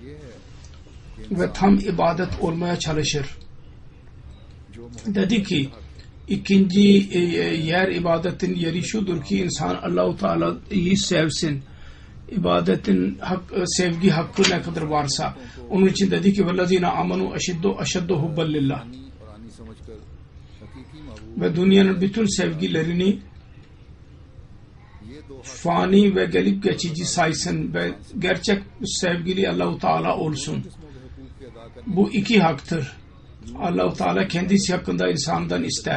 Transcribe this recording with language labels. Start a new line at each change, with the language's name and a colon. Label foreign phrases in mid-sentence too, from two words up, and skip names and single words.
Turkish: Ve tam ibadet olmaya çalışır. Dedi ki İkinci yer ibadetin yeri şudur ki insan Allah-u Teala'yı sevsin. İbadetin sevgi hakkı ne kadar varsa. Onun için dedi ki
Arabic: وَالَّذِينَ آمَنُوا أَشَدُّ حُبًّا لِلّٰهِ
Turkish: Ve dünyanın bütün sevgilerini fani ve gelip geçici saysın ve gerçek sevgili Allah-u Teala olsun. Bu iki haktır. Allah-u Teala kendisi hakkında insandan ister.